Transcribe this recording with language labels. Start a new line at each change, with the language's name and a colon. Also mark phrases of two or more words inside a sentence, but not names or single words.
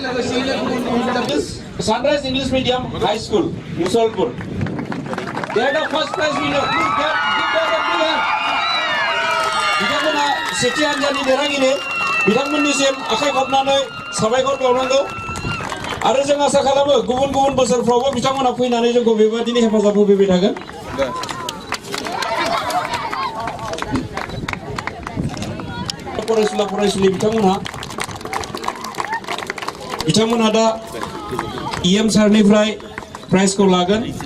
English: सानराइज इंलिश मीडियम हाई स्कूल मुसलपुर। They are the first prize winner. Please give them a big hand.
Bodo: बिथांमोना सेथि हानजानि देरहागिरि बिथांमोननिसिम आखाइ खबनानै साबायखर बावनांगौ आरो जों आसा खालामो गुबुन गुबुन बोसोरफ्रावबो बिथांमोना फैनानै जोंखौ बेबायदिनो हेफाजाब होफैबाय थागोन। फरायसुला फरायसुलि बिथांमोनहा दा EM सारनिफ्राय प्राइजखौ लागोन।